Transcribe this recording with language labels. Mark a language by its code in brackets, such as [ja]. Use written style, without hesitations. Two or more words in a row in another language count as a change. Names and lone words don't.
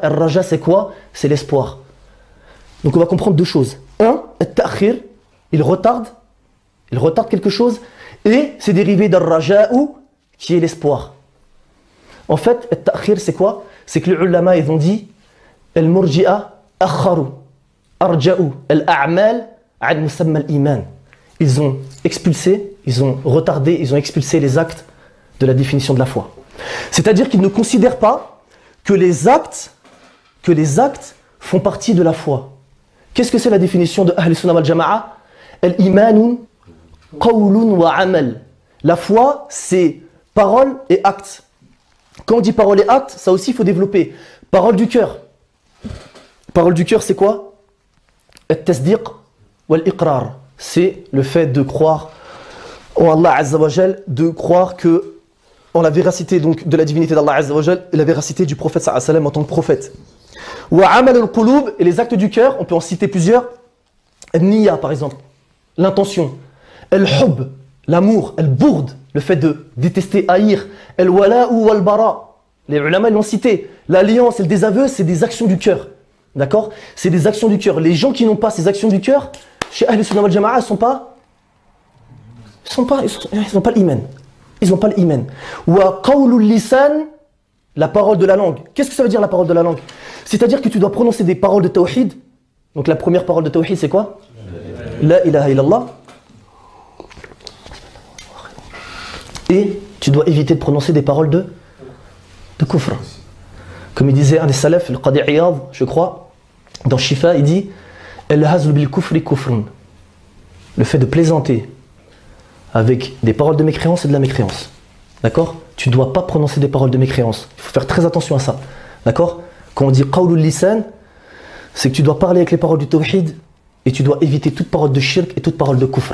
[fr] Al-raja, c'est quoi? C'est l'espoir. Donc on va comprendre deux choses. Un, al-ta'khir, il retarde quelque chose, et c'est dérivé d'al-raja'u, qui est l'espoir. En fait, al-ta'khir, c'est quoi? C'est que les ulama, ils ont dit, [ar] المرجئة أخروا أرجأوا الأعمال عن مسمى الإيمان. [fr] Ils ont expulsé, ils ont retardé, ils ont expulsé les actes de la définition de la foi. C'est-à-dire qu'ils ne considèrent pas que les actes font partie de la foi. Qu'est-ce que c'est la définition de [ar] أهل السنة والجماعة? الإيمان قول وعمل. [fr] La foi, c'est parole et acte. Quand on dit parole et acte, ça aussi il faut développer. Parole du cœur. Parole du cœur, c'est quoi? [ar] التصديق والإقرار. [fr] C'est le fait de croire en [ar] الله عز وجل, [fr] de croire que en la véracité donc de la divinité d' [ar] الله عز وجل [fr] et la véracité du prophète [ar] صلى الله عليه وسلم [fr] en tant que prophète. [ar] وعمل القلوب, [fr] et les actes du cœur, on peut en citer plusieurs. Al-niyya par exemple, l'intention. Al-hub, l'amour. Al-bourd, le fait de détester, haïr. [ar] الولاء والبراء, [fr] les ulama l'ont cité. L'alliance et le désaveu, c'est des actions du cœur. D'accord? C'est des actions du cœur. Les gens qui n'ont pas ces actions du cœur, chez [ar] أهل السنة والجماعة, [fr] ils n'ont pas l'iman. Ils n'ont pas l'iman. [ar] وقول اللسان, [fr] la parole de la langue. Qu'est-ce que ça veut dire la parole de la langue? C'est-à-dire que tu dois prononcer des paroles de tawhid. Donc la première parole de tawhid, c'est quoi? [ar] لا إله إلا الله. [fr] Et tu dois éviter de prononcer des paroles de kufr. Comme il disait un des salafs, le Qadi Iyad, je crois, dans Shifa, il dit [ar] الهزل بالكفر كفر. [fr] Le fait de plaisanter avec des paroles de mécréance et de la mécréance. D'accord? Tu ne dois pas prononcer des paroles de mécréance. Il faut faire très attention à ça. D'accord? Quand on dit [ar] قول اللسان, [fr] c'est que tu dois parler avec les paroles du tawhid et tu dois éviter toute parole de shirk et toute parole de kufr.